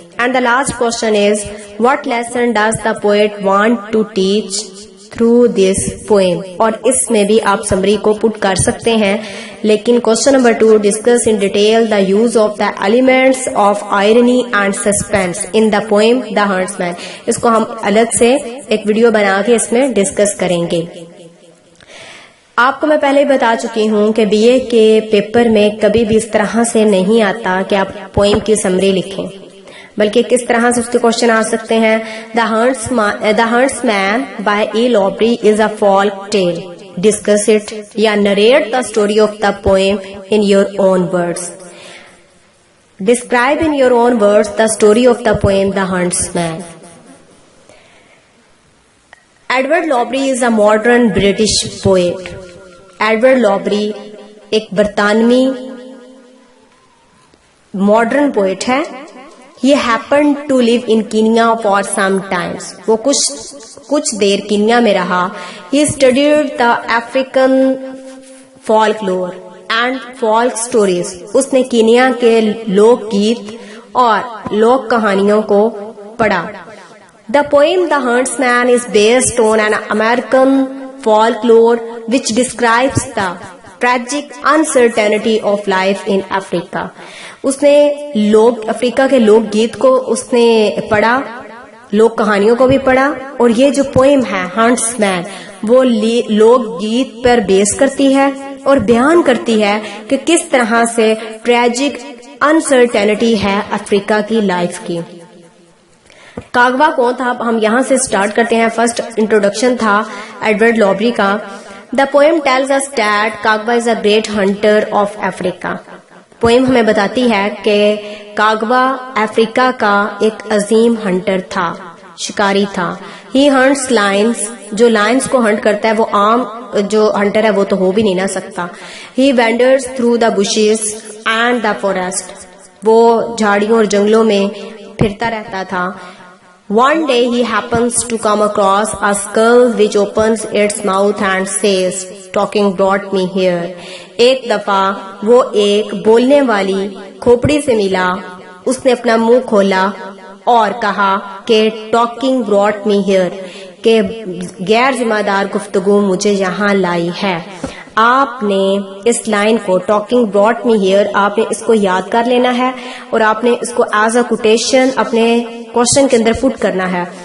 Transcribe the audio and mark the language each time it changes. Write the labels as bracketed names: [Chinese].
[English] And the last question is what lesson does the poet want to teach through this poem. [Urdu] اور اس میں بھی آپ summary کو پٹ کر سکتے ہیں. [English] لیکن question number 2 discuss in detail the use of the elements of irony and suspense in the poem The Huntsman. [Urdu] اس کو ہم الگ سے ایک ویڈیو بنا کے اس میں ڈسکس کریں گے. آپ کو میں پہلے ہی بتا چکی ہوں کہ بی اے کے پیپر میں کبھی بھی اس طرح سے نہیں آتا کہ آپ پوئم کی سمری لکھیں، بلکہ کس طرح سے اس کے کوشچن آ سکتے ہیں. [English] The huntsman by E Lowbury is a folk tale. Discuss it یا narrate the story of the poem in your own words. Describe in your own words the story of the poem the huntsman. Edward Lowbury is a modern British poet. [Urdu] Edward لابری ایک برطانوی modern poet ہے. [English] He happened to live in Kenya for some times. [Urdu] وہ کچھ دیر Kenya میں رہا. [English] He studied the African folklore and folk stories. [Urdu] اس نے Kenya کے لوک گیت اور لوک کہانیوں کو پڑھا. [English] The poem The Huntsman is based on an American folklore which describes the tragic uncertainty of life in Africa. [Urdu] اس نے افریقہ کے لوک گیت کو اس نے پڑھا، لوک کہانیوں کو بھی پڑھا، اور یہ جو پوئم ہے ہنٹس مین وہ لوک گیت پر بیس کرتی ہے اور بیان کرتی ہے کہ کس طرح سے ٹریجک انسرٹینٹی ہے افریقہ کی لائف کی. کاغوا کون تھا؟ ہم یہاں سے سٹارٹ کرتے ہیں. فرسٹ انٹروڈکشن تھا ایڈورڈ لابری کا. [English] The poem tells us that Kagwa is a great hunter of Africa. [Urdu] Poem ہمیں بتاتی ہے کہ کاغوا افریقہ کا ایک عظیم ہنٹر تھا، شکاری تھا. [English] He hunts lions. [Urdu] جو لائنز کو ہنٹ کرتا ہے وہ عام جو ہنٹر ہے وہ تو ہو بھی نہیں نہ سکتا. [English] He wanders through the bushes and the forest. [Urdu] وہ جھاڑیوں اور جنگلوں میں پھرتا رہتا تھا. [English] One day he happens to come across a skull which opens its mouth and says, "Talking brought me here." [Urdu] ایک دفعہ وہ ایک بولنے والی کھوپڑی سے ملا. اس نے اپنا منہ کھولا اور کہا کہ [English] "Talking brought me here." [Urdu] کہ غیر ذمہ دار گفتگو مجھے یہاں لائی ہے. آپ نے اس لائن کو [English] talking brought me here [Urdu] آپ نے اس کو یاد کر لینا ہے اور آپ نے اس کو [English] as a quotation [Urdu] اپنے کوشچن کے اندر پٹ کرنا ہے.